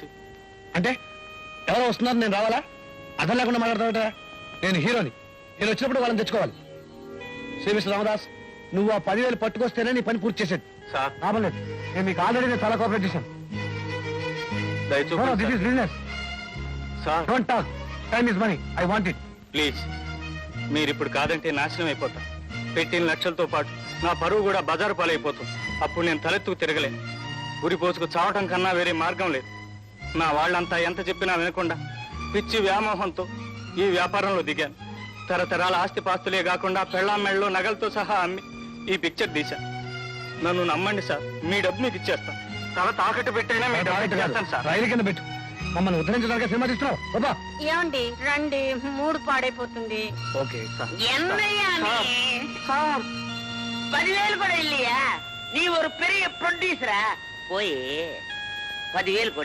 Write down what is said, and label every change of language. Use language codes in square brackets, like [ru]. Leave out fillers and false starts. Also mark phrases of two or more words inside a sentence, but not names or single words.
[te] అంటే ఎవరో వస్తున్నారు, నేను రావాలా? అర్థం లేకుండా మాట్లాడతావుట. నేను హీరోని, నేను వచ్చినప్పుడు వాళ్ళని తెచ్చుకోవాలి. శ్రీ మిస్టర్ రామదాస్, నువ్వు ఆ 10,000 పట్టుకొస్తేనే నీ పని పూర్తి చేసేది సార్. రాబలేదు. నేను మీకు ఆల్రెడీ చాలా కోఆపరేట్ చేశాను. [en] this is business. [te] సార్ [en] Don't talk. Time is money. I want it. [te] ప్లీజ్, మీరు ఇప్పుడు కాదంటే నాశనం అయిపోతా. పెట్టిన లక్షలతో పాటు నా పరువు కూడా బజారు పాలైపోతుంది. అప్పుడు నేను తలెత్తుకు తిరగలేను. ఉరి పోసుకు చావటం కన్నా వేరే మార్గం లేదు. నా వాళ్ళంతా ఎంత చెప్పినా వినకుండా పిచ్చి వ్యామోహంతో ఈ వ్యాపారంలో దిగాను. తరతరాల ఆస్తిపాస్తులే కాకుండా పెళ్ళాం మెళ్ళలో నగలతో సహా అమ్మి ఈ పిక్చర్ తీశాను. నన్ను నమ్మండి సార్, మీ డబ్బు మీకు ఇచ్చేస్తాను. తల తాకట్టు పెట్టైనా మీ డబ్బు ఇచ్చేస్తాను సార్. రైలు కింద పెట్టు. మమ్మల్ని ఉద్ధరించడానికి సినిమా తీస్తున్నావు. బాబా ఏమండి రండి, మూడు పాడైపోతుంది. ఓకే సార్. [ta] என்னையா நீ 10,000 கூட இல்லையா? நீ ஒரு பெரிய ப்ரொடியூசரா? போய் 10,000 கொண்ட.